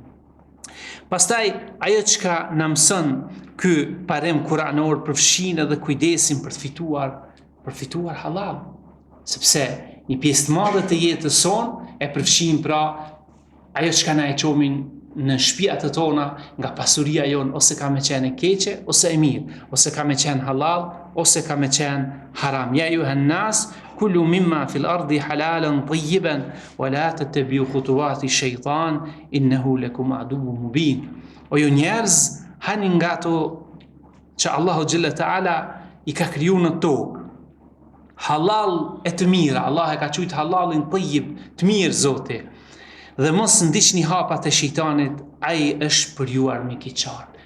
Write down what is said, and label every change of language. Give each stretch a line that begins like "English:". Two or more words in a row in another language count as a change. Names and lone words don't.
Albanian: Pastaj ajo çka na mëson ky parim kuranor përfshin edhe kujdesin për të fituar halal, sepse një pjesë të madhe të jetës sonë e përfshin pra ajo çka na e çomin në shtëpiat tona nga pasuria jon, ose ka me qenë e keqe ose e mirë, ose ka me qenë halal ose ka me qenë haram.
Arabic: يا أيها الناس كلوا مما في الأرض حلالا طيبا ولا تتبعوا خطوات الشيطان إنه لكم عدو مبين.
Albanian: O ju njerëz, hani nga ato që Allahu
Arabic: جل تعالى
Albanian: i ka kriju në tokë. Halal e të mira, Allah e ka quajtur
Arabic: حلال طيب,
Albanian: të mirë Zoti. Dhe mos ndiqni hapat e shejtanit, ai është për ju armik i qartë.